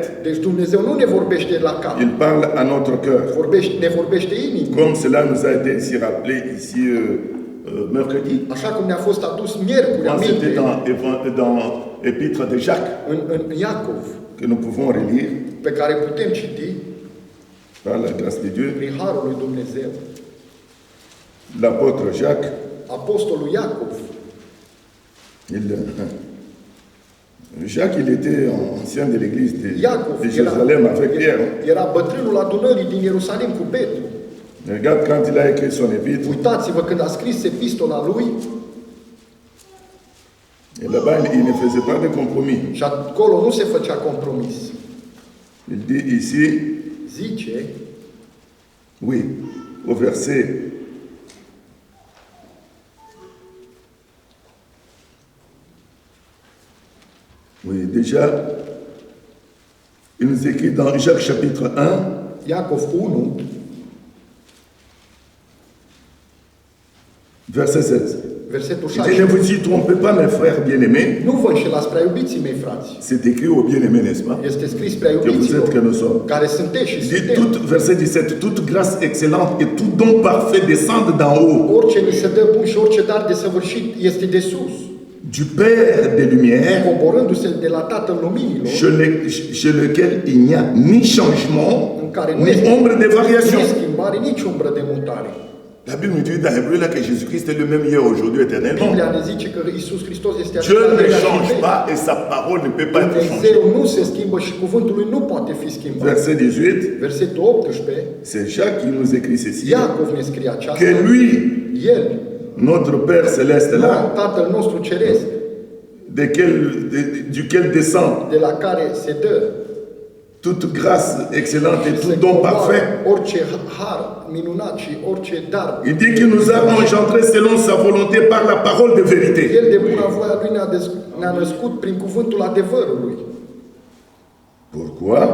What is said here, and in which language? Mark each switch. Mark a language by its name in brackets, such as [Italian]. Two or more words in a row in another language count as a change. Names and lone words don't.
[Romanian] Deci Dumnezeu nu ne vorbește la cap, [French] il parle à notre cœur. [Romanian] ne vorbește inima. [French] Comme cela nous a été ici rappelé ici mercredi. [Romanian] Așa cum ne-a fost adus miercuri aminte [French] C'était dans l'épître de Jacques [Romanian] în Iacov, [French] que nous pouvons relire [Romanian] pe care putem citi [French] par la grâce de Dieu. [Romanian] prin Harul lui Dumnezeu. [French] L'apôtre Jacques, [Romanian] Apostolul Iacov, [French] Jacques, il était ancien de l'église de [Romanian] Iacov [French] Jérusalem avec Pierre. [Romanian] era bătrânul adunării din Ierusalim cu Petru. [French] Regarde quand il a écrit son épître, [Romanian] Uitați-vă când a scris epistola lui [French] et là-bas, il ne faisait pas de compromis. [Romanian] și acolo nu se făcea compromis. [French] Il dit ici, [Romanian] Zice, [French] oui, au verset oui, déjà, il nous écrit dans Jacques chapitre 1, [Romanian] Iacov 1, [French] verset 16. [Romanian] versetul [French] Il dit, ne [Romanian] 16. [French] vous y trompez pas, mes frères bien-aimés. [Romanian] Nu vă înșelați prea iubiții mei, frați. [French] C'est écrit aux bien-aimés, n'est-ce pas? [Romanian] Este scris prea [French] Que vous êtes, que [Romanian] iubiților, [French] nous sommes. [Romanian] care sunteți și [French] Il dit, [Romanian] suntem. [French] verset 17, toute grâce excellente et tout don parfait descendent d'en haut, [Romanian] Orice ni se dă bun și orice dar de săvârșit este de sus, [French] du Père des Lumières, [Romanian] coborându-se de la Tatăl Luminilor, [French] chez lequel il n'y a ni changement, [Romanian] în care nu [French] ni [Romanian] este [French] ombre de variation. [Romanian] nici schimbare, nici umbră de mutare. [French] La Bible nous dit dans Hébreu là que Jésus-Christ est le même hier, aujourd'hui, éternellement. [Romanian] Biblia ne zice că Iisus Hristos este [French] Dieu ne [Romanian] același [French] change [Romanian] ieri. [French] pas et sa parole ne peut pas être changée. [Romanian] Dumnezeu nu se schimbă și cuvântul lui nu poate fi schimbat. [French] Verset 18, [Romanian] Versetul 18, [French] c'est Jacques qui nous écrit ceci, [Romanian] Iacov ne scrie aceasta, [French] que lui, [Romanian] El, [French] notre Père céleste [Romanian] nu, [French] là, [Romanian] Tatăl nostru Ceresc, [French] duquel descend [Romanian] de la care se dă [French] toute grâce excellente et [Romanian] se [French] tout don [Romanian] coboară [French] parfait. [Romanian] orice har minunat și orice dar. [French] Il dit qu'il nous a engendrés selon sa volonté par la parole de vérité. [Romanian] El de bună voia lui ne-a născut prin cuvântul adevărului. [French] Pourquoi?